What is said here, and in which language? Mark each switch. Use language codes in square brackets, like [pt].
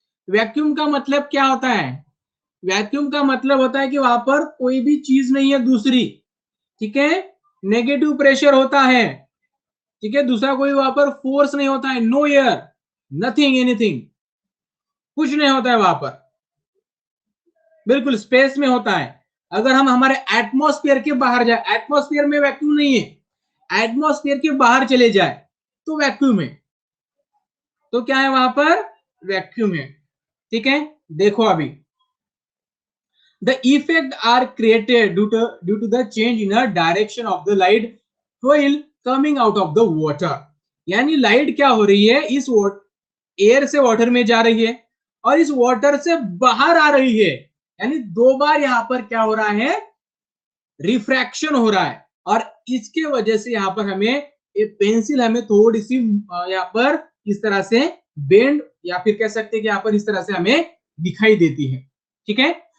[hi] Vacuum का मतलब क्या होता है, वैक्यूम का मतलब होता है कि वहां पर कोई भी चीज नहीं है दूसरी, ठीक है, नेगेटिव प्रेशर होता है, ठीक है, दूसरा कोई वहां पर फोर्स नहीं होता है, नो एयर, नथिंग, एनीथिंग, कुछ नहीं होता है वहां पर, बिल्कुल स्पेस में होता है। अगर हम हमारे एटमॉस्फेयर के बाहर जाए, एटमॉस्फेयर में वैक्यूम नहीं है, एटमॉस्फेयर के बाहर चले जाए तो वैक्यूम है, तो क्या है वहां पर, वैक्यूम है, ठीक है। देखो अभी, [en] the effect are created due to the change in the direction of the light while coming out of the water। [hi] यानी लाइट क्या हो रही है, इस एयर से वाटर में जा रही है और इस वाटर से बाहर आ रही है, यानी दो बार यहां पर क्या हो रहा है, रिफ्रैक्शन हो रहा है। और इसके वजह से यहां पर हमें एक पेंसिल हमें थोड़ी सी यहाँ पर इस तरह से बेंड, या फिर कह सकते हैं कि यहाँ पर इस तरह से हमें दिखाई देती है, ठीक है।